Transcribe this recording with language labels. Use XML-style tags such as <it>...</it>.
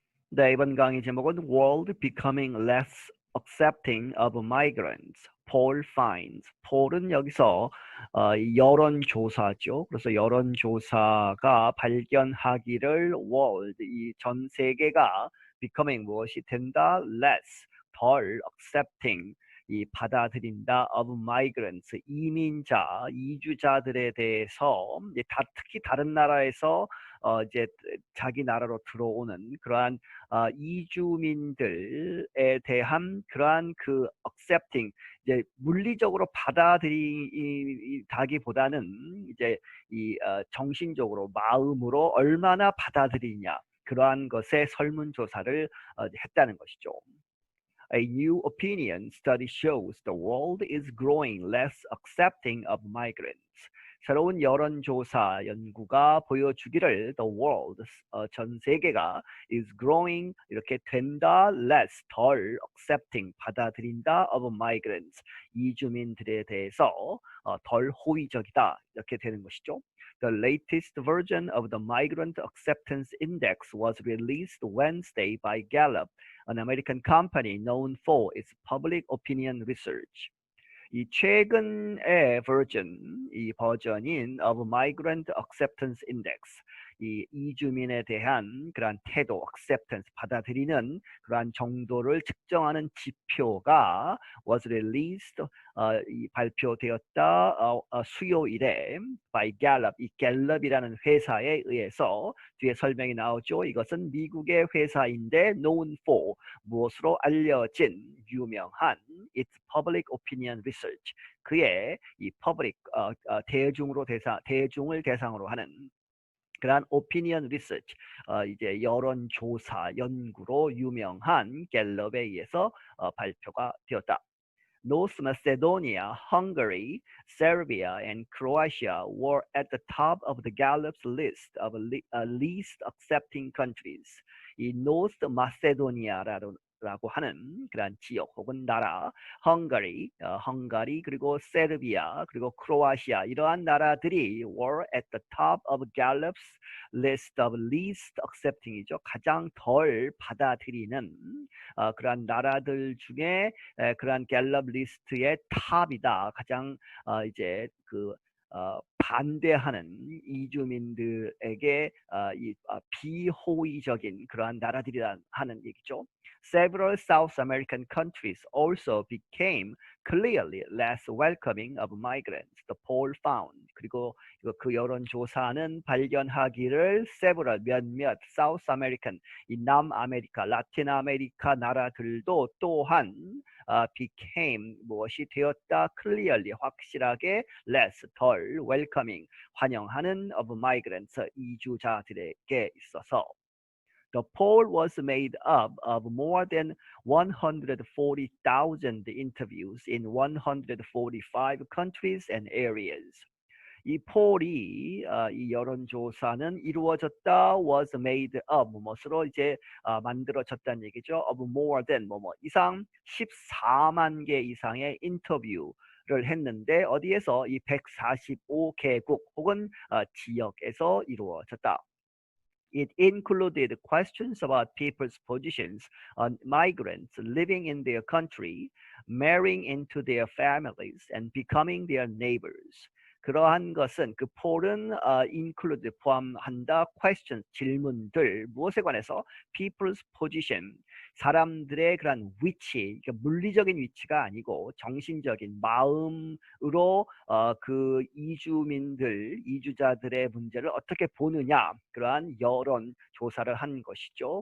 <ko>네, 이번 강의 제목은</ko> <en>World Becoming Less Accepting of Migrants. Poll finds.</en> <ko>폴은 여기서 여론조사죠. 그래서 여론조사가 발견하기를 world, 이 전 세계가 becoming 무엇이 된다? less, 덜 accepting, 이 받아들인다</ko> <en>of migrants,</en> <ko>이민자, 이주자들에 대해서 특히 다른 나라에서 이제 자기 나라로 들어오는 그러한 이주민들에 대한 그러한 그 accepting, 이제 물리적으로 받아들이다기보다는 이제 정신적으로 마음으로 얼마나 받아들이냐, 그러한 것에 설문조사를 했다는 것이죠.</ko> <en>A new opinion study shows the world is growing less accepting of migrants.</en> <ko>새로운 여론조사 연구가 보여주기를</ko> <en>the world,</en> <ko>전 세계가</ko> <en>is growing,</en> <ko>이렇게 된다, less, 덜, accepting, 받아들인다</ko> <en>of migrants,</en> <ko>이주민들에 대해서 덜 호의적이다, 이렇게 되는 것이죠.</ko> <en>The latest version of the Migrant Acceptance Index was released Wednesday by Gallup, an American company known for its public opinion research.</en> <ko>이 최근의 이 버전인</ko> <en>of Migrant Acceptance Index,</en> <ko>이 이주민에 대한 그러한 태도, acceptance, 받아들이는 그러한 정도를 측정하는 지표가</ko> <en>was released,</en> <ko>발표되었다, 수요일에</ko> <en>by Gallup,</en> <ko>이 갤럽이라는 회사에 의해서. 뒤에 설명이 나오죠. 이것은 미국의 회사인데</ko> <en>known for,</en> <ko>무엇으로 알려진, 유명한,</ko> <en>its public opinion research,</en> <ko>그의 이 public, 대중을 대상으로 하는 그러한</ko> <en>opinion research,</en> <ko>이제 여론조사 연구로 유명한 갤럽에 의해서 발표가 되었다.</ko> <en>North Macedonia, Hungary, Serbia, and Croatia were at the top of the Gallup's list of least accepting countries.</en> <ko>이 North Macedonia라고 하는 그런 지역 혹은 나라, 헝가리, 그리고 세르비아, 그리고 크로아시아, 이러한 나라들이</ko> <en>were at the top of Gallup's list of least accepting</en> <ko>이죠. 가장 덜 받아들이는 그러한 나라들 중에 그러한 갤럽 리스트의 탑이다. 가장 이제 반대하는 이주민들에게 비호의적인 그러한 나라들이라는 하는 얘기죠.</ko> <en>Several South American countries also became clearly less welcoming of migrants, the poll found.</en> <ko>그리고 그 여론조사는 발견하기를 several, 몇몇</ko> <en>South American,</en> <ko>이 남아메리카, 라틴 아메리카 나라들도 또한 became, 무엇이 되었다, clearly, 확실하게, less, 덜, welcoming, 환영하는</ko> <en>of migrants,</en> <ko>이주자들에게 있어서.</ko> <en>The poll was made up of more than 140,000 interviews in 145 countries and areas.</en> <ko>이 폴이, 이 여론조사는 이루어졌다,</ko> <en>was made up,</en> <ko>무엇으로 이제 만들어졌다는 얘기죠.</ko> <en>of more than,</en> <ko>이상 14만 개 이상의 인터뷰를 했는데 어디에서? 이 145개국 혹은 지역에서 이루어졌다.</ko> <en>It included questions about people's positions on migrants living in their country, marrying into their families, and becoming their neighbors.</en> <ko>그러한 것은, 그 폴은 include, 포함한다, questions, 질문들, 무엇에 관해서?</ko> <en>people's position,</en> <ko>사람들의 그런 위치, 그러니까 물리적인 위치가 아니고 정신적인 마음으로 그 이주자들의 문제를 어떻게 보느냐, 그러한 여론 조사를 한 것이죠.</ko>